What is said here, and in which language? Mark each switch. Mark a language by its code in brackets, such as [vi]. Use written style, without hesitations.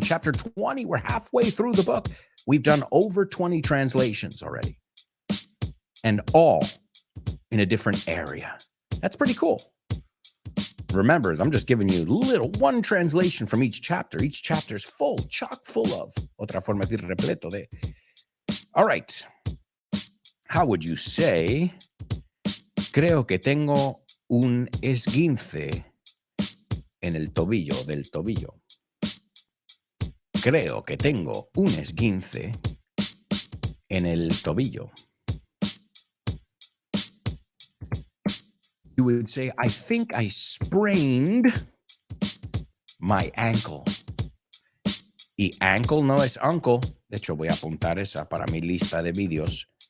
[en] Chapter 20, we're halfway through the book. We've done over 20 translations already. And all in a different area. That's pretty cool. Remember, I'm just giving you one translation from each chapter. Each chapter is full, chock full of. [es] Otra forma de decir repleto de. [en] All right. How would you say, [es] creo que tengo un esguince en el tobillo del tobillo? Creo que tengo un esguince en el tobillo. [en] You would say, I think I sprained my ankle. [es] Y ankle no es uncle. De hecho, voy a apuntar esa para mi lista de vídeos.